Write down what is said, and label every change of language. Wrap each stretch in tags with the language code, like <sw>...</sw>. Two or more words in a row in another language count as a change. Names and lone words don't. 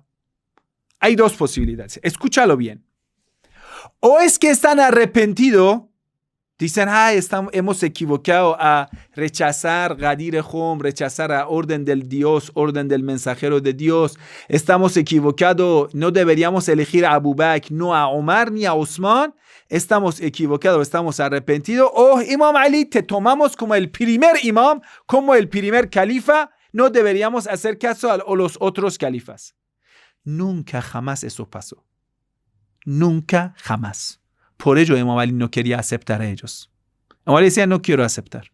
<es>Hay dos posibilidades. Escúchalo bien. O es que están arrepentidos. Dicen, hemos equivocado a rechazar Ghadir Khum, rechazar la orden del Dios, orden del mensajero de Dios. Estamos equivocados, no deberíamos elegir a Abu Bakr, no a Omar ni a Osman. Estamos equivocados, estamos arrepentidos. Imam Ali, te tomamos como el primer imam, como el primer califa. No deberíamos hacer caso a los otros califas. Nunca jamás eso pasó. Nunca jamás. Por ello Imam Ali no quería aceptar a ellos. Imam Ali decía, no quiero aceptar.</es>